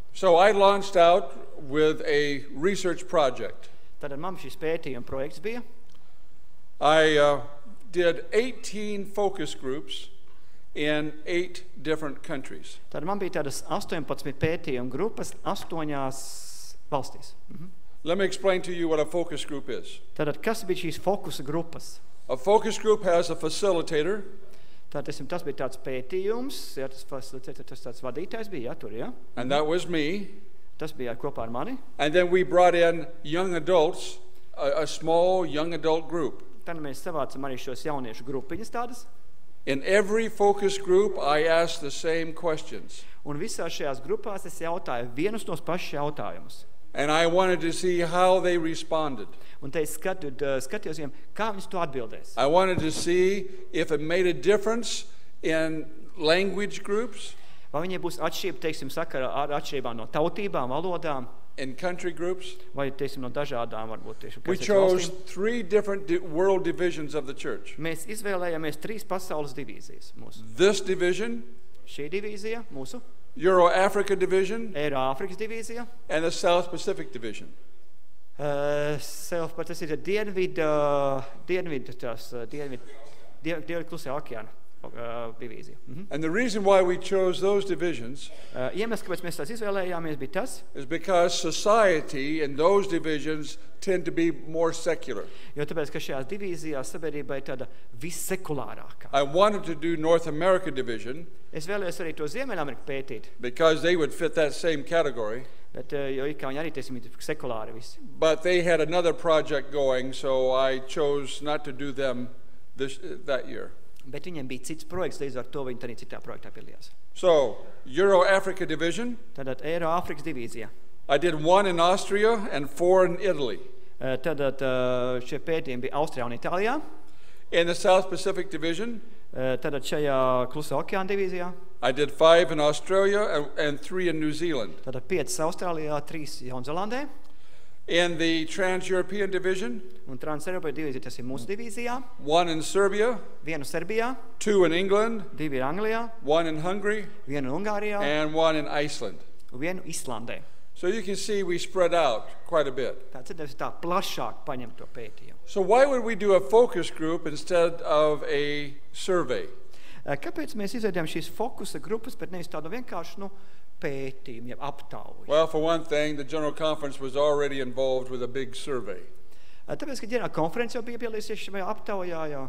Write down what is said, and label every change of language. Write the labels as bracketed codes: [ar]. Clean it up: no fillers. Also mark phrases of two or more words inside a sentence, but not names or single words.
[en] So I launched out with a research project. [lv] Tad man šis pētījuma projekts bija. [en] I did 18 focus groups in 8 different countries. [lv] Tad man bija tādas 18 pētījuma grupas 8 valstīs. [en] Let me explain to you what a focus group is. [lv] Tad kas bija šīs fokusa grupas? [en] A focus group has a facilitator. [lv] Tad tas bija tāds pētījums, ja, tas tāds vadītājs bija, ja, tur, ja? [en] And that was me. [lv] Tas bija kopā ar mani. [en] And then we brought in young adults, a small young adult group. [lv] Tad mēs savācam arī šos jauniešu grupiņas tādas. [en] In every focus group, I asked the same questions. [lv] Un visās šajās grupās es jautāju vienus tos pašus jautājumus. [en] And I wanted to see how they responded. [lv] Un te es skatījos viņiem, kā viņus to atbildēs. [en] I wanted to see if it made a difference in language groups, [lv] Vai viņiem būs atšķirība, teiksim, sakarā ar atšķirībām no tautībām, valodām, [en] in country groups. [lv] vai, teiksim, no dažādām, varbūt tieši [en] We chose 3 different world divisions of the church. [lv] Mēs izvēlējāmies 3 pasaules divīzijas mūsu. [en] This division, [lv] Šī divīzija, mūsu, [en] Euro-Africa division, [lv] Eiroāfrikas divīzija, [en] and the South Pacific division. [lv] tas ir dienvidu klusā okeāna divīzija. [en] And the reason why we chose those divisions [lv] Iemesls, kāpēc mēs tās izvēlējāmies, bija tas, [en] is because society in those divisions tend to be more secular. [lv] jo tāpēc, ka šajās divīzijās sabiedrība ir tāda vissekulārākā. [en] I wanted to do North America division [lv] Es vēlējos arī to Ziemeļameriku pētīt, [en] because they would fit that same category. [lv] bet, jo it kā viņi arī, teiksim, ir sekulāri visi. [en] But they had another project going, so I chose not to do them that year. [lv] Bet viņiem bija cits projekts, līdz ar to viņi arī citā projektā piedalījās. [en] So, Euro-Africa division, [lv] Tātad Eiroāfrikas divīzija. [en] I did 1 in Austria and 4 in Italy. [lv] Tātad šie pētījumi bija Austrijā un Itālijā. [en] In the South Pacific division, [lv] Tātad šajā klusā okeāna divīzijā. [en] I did 5 in Australia and 3 in New Zealand. [lv] Tātad 5 Austrālijā, 3 Jaunzēlandē. [en] In the Trans-European division, [lv] Un Trans-Eiropas divīzija, tas ir mūsu divīzijā. [en] 1 in Serbia, [lv] 1 Serbijā, [en] 2 in England, [lv] 2 ir Anglijā, [en] 1 in Hungary, [lv] 1 Ungārijā [en] and 1 in Iceland. [lv] un 1 Islandē. [en] So you can see we spread out quite a bit. [lv] Tātad es tā plašāk paņem to pētījumu. [en] So why would we do a focus group instead of a survey? [lv] Kāpēc mēs izveidojam šīs fokusa grupas, bet nevis tādu vienkārši, pētījumu, jeb aptauju? [en] Well, for one thing, the General Conference was already involved with a big survey. [lv] Tāpēc, ka ģenerāla konference jau bija piedalījusies šajā aptaujā, jā.